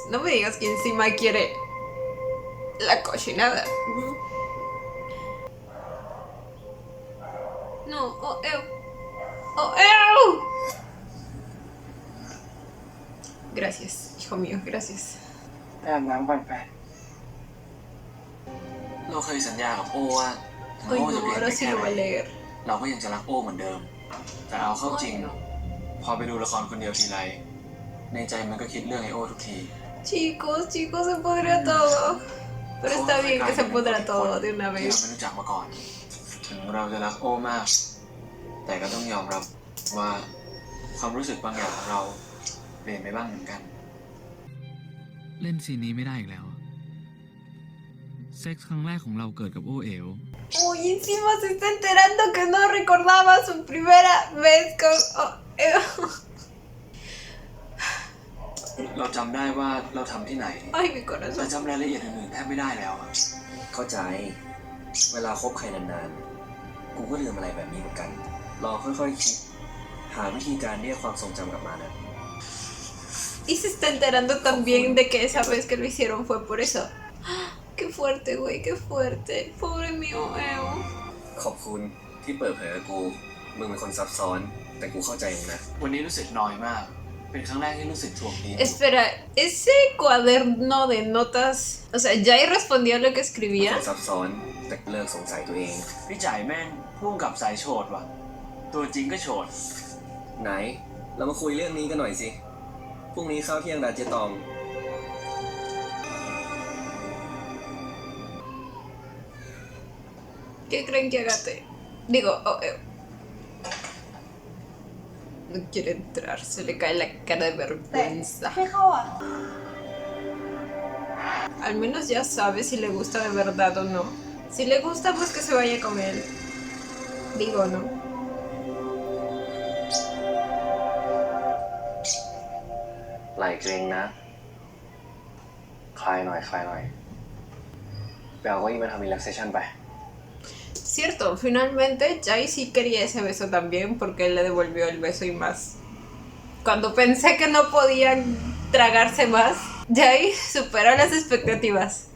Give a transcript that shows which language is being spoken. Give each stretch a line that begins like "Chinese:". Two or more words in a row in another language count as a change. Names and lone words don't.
Spanish: No me digas que encima quiere la cochinada.
English: No, oh, ew. Oh, ew.
Spanish: Gracias, hijo mío, gracias.
Thai: ไปอาบน้ำก่อนไป เราเคยสัญญากับโอ้ว่าถึง
Spanish: Ay,
Thai: โอ้จะ
Spanish: no,
Thai: เปลี่ยน
Spanish: ahora
Thai: ไป
Spanish: sí
Thai: แค่
Spanish: lo
Thai: ไหน
Spanish: va a leer.
Thai: เราก็ยังจะรักโอ้เหมือนเดิม แต่เอาเข้าจริง
Spanish: Ay, no.
Thai: พอไปดูละครคนเดียวทีไร ในใจมันก็คิดเรื่องไอโอ้ทุกที
Spanish: Chicos, chicos, se podría todo. Pero está bien que se pudra todo de una
Thai: ที่เรา
Spanish: vez.
Thai: ไม่รู้จักมาก่อน ถึงเราจะรักโอ้มาก แต่ก็ต้องยอมรับว่าความรู้สึกบางอย่างของเราเปลี่ยนไปบ้างเหมือนกัน เล่นซีนนี้ไม่ได้อีกแล้ว เซ็กส์ครั้งแรกของเราเกิดกับโอเอ๋ว
Spanish: Uy, encima se está enterando que no recordaba su primera vez con...
English: Oh, ew.
Thai: เราจำได้ว่าเราทำที่ไหน
Spanish: Ay, mi
Thai: แต่
Spanish: corazón.
Thai: จำรายละเอียดอื่นๆแทบไม่ได้แล้วอะ เข้าใจ เวลาคบใครนานๆ กูก็ลืมอะไรแบบนี้เหมือนกัน รอค่อยๆคิด หาวิธีการเรียกความทรงจำกลับมานะ
Spanish: Y se está enterando también de que esa vez que lo hicieron fue por eso. Qué fuerte, güey, qué fuerte. Pobre mío,
English: Ew.
Thai: ขอบคุณที่เปิดเผยกับกู มึงเป็นคนซับซ้อน แต่กูเข้าใจมึงนะ วันนี้รู้สึกน้อยมาก เป็นครั้งแรกที่รู้สึกถ่วงดี
Spanish: Espera, ese cuaderno de notas... O sea, ¿Jai respondió lo que
Thai: เป็น
Spanish: escribía?
Thai: คนซับซ้อน แต่เลิกสงสัยตัวเอง พี่จ่ายแม่งพุ่งกับสายโฉดว่ะ ตัวจริงก็โฉด ไหน เรามาคุยเรื่องนี้กันหน่อยสิ พรุ่งนี้ข้าวเที่ยงดาเจตอง
Spanish: ¿Qué creen que Agate? Digo,
English: oh, Ew.
Spanish: No quiere entrar, se le cae la cara de vergüenza. Al menos ya sabe si le gusta de verdad o no. Si le gusta, pues que se vaya con él. Digo, ¿no?
Thai: ไหลเกรงนะ คลายหน่อย คลายหน่อย ไปเอาเก้าอี้มาทำ relaxation ไป
Spanish: Cierto, finalmente Jai sí quería ese beso también porque él le devolvió el beso y más. Cuando pensé que no podían tragarse más, Jai superó las expectativas.